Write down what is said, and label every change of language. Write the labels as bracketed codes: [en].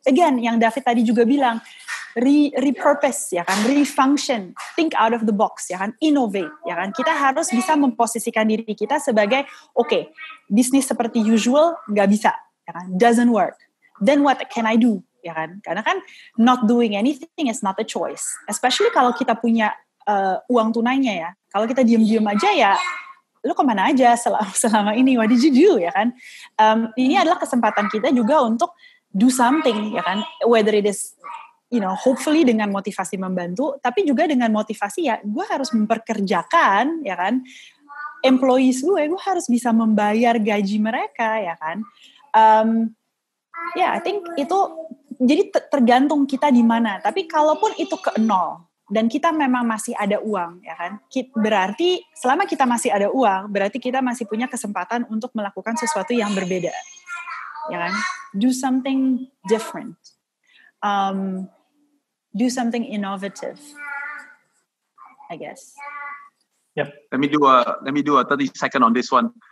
[en] Again, [id] yang David tadi juga bilang, repurpose, ya kan, refunction, [en] think out of the box, [id] ya kan, innovate, ya kan. Kita harus bisa memposisikan diri kita sebagai okay, bisnis seperti usual nggak bisa, ya kan, [en] doesn't work. Then what can I do? [id] Ya kan, karena kan [en] not doing anything is not a choice. Especially [id] kalau kita punya uang tunainya, ya. Kalau kita diam-diam aja, ya, lu kemana aja selama ini? [en] What did you do, [id] ya kan? Ini adalah kesempatan kita juga untuk [en] do something, [id] ya kan? [en] Whether it is, hopefully [id] dengan motivasi membantu, tapi juga dengan motivasi, ya, gue harus memperkerjakan, ya kan, [en] employees [id] gue harus bisa membayar gaji mereka, ya kan? [en] I think [id] itu jadi tergantung kita di mana. Tapi kalaupun itu ke nol dan kita memang masih ada uang, ya kan, berarti selama kita masih ada uang, berarti kita masih punya kesempatan untuk melakukan sesuatu yang berbeda, ya kan? [en] Do something different, do something innovative, I guess. Yep. Let me do a 30 second on this one.